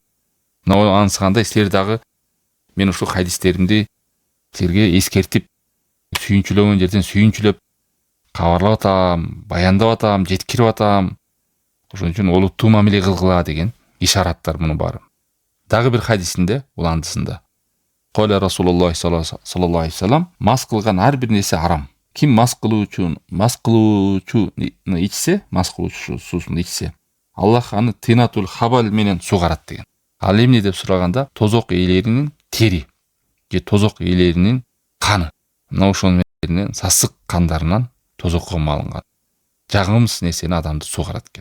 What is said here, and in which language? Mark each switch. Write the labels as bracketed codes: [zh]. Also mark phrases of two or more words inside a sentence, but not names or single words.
[ky] Мына ансыгандай силер дагы мен ушул хадистеримди силерге эскертип, сүйүнчүлөгөн жерден сүйүнчүлөп, кабарлап атам, баяндап атам, жеткирип атам. Ошон үчүн олуттуу мамиле кылгыла деген ишараттар мунун баары. Дагы бир хадисинде, уландысында: [ar] "قال رسول الله صلى الله عليه وسلم, [ky] мас кылган ар бир нерсе арам. Ким мас кылуучу суусун ичсе, Аллах аны [ar] طينة الخبال [ky] менен сугарат" деген. Ал эмне деп сураганда, тозок ээлеринин тери же тозок ээлеринин каны. Мына ошонун менен сасык кандарынан тозокко малынган жагымсыз нерсени адамды сугарат экен.